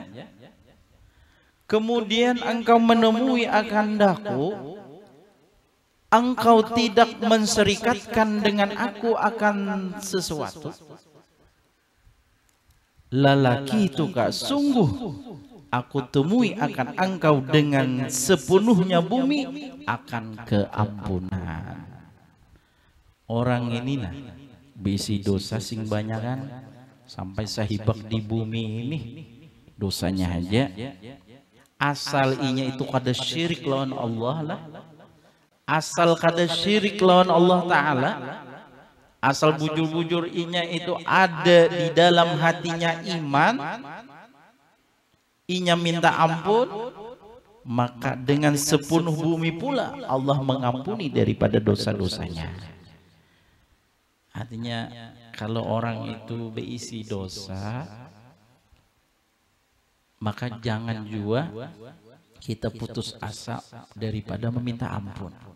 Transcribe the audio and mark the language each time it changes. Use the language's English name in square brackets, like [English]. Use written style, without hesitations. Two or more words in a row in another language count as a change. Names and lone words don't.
[Indonesian] Kemudian engkau menemui akan daku, engkau tidak menserikatkan dengan aku akan sesuatu. Lalaki itu kak, sungguh aku temui akan engkau dengan sepenuhnya bumi akan keampunan. [Banjar] Orang ini nah bisi dosa sing banyakan sampai sahibak di bumi ini dosanya aja. Asal inya itu kada syirik lawan Allah lah, asal kada syirik lawan Allah Ta'ala, asal bujur-bujur inya itu ada di dalam hatinya iman, inya minta ampun, [Indonesian] maka dengan sepenuh bumi pula Allah mengampuni daripada dosa-dosanya. Artinya kalau orang itu berisi dosa, maka jangan juga kita putus asa daripada meminta ampun.